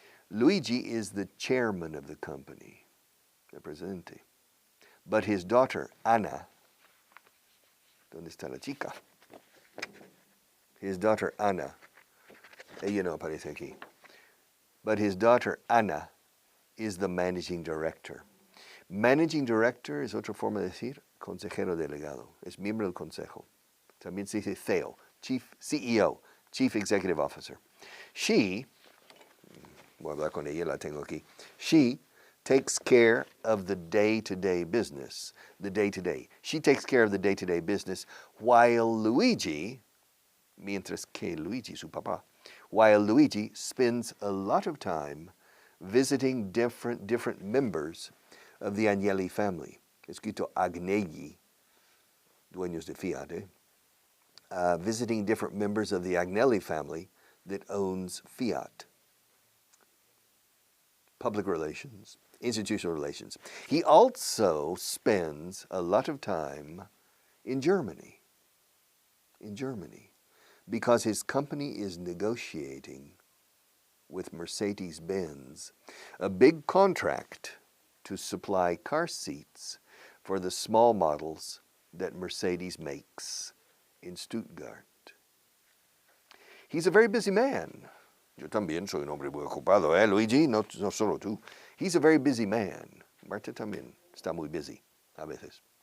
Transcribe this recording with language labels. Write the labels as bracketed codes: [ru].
[en] Luigi is the chairman of the company, [es] el presidente. [en] But his daughter, [es] Ana, ¿dónde está la chica? [en] His daughter, Ana, [es] ella no aparece aquí. [en] But his daughter, Ana, is the managing director. [es] Managing director es otra forma de decir consejero delegado. Es miembro del consejo. También se dice CEO, CEO, Chief Executive Officer. She, voy a hablar con ella, la tengo aquí. [en] She takes care of the day-to-day business. The day-to-day. She takes care of the day-to-day business while Luigi, [es] mientras que Luigi, su papá, [en] while Luigi spends a lot of time visiting different members of the Agnelli family. [es] Escrito Agnelli, dueños de Fiat, [en] visiting different members of the Agnelli family that owns Fiat. Public relations, institutional relations. He also spends a lot of time in Germany, because his company is negotiating with Mercedes-Benz a big contract to supply car seats for the small models that Mercedes makes in Stuttgart. He's a very busy man. [es] Yo también soy un hombre muy ocupado, Luigi? No solo tú. [en] He's a very busy man. [es] Marta también está muy busy a veces.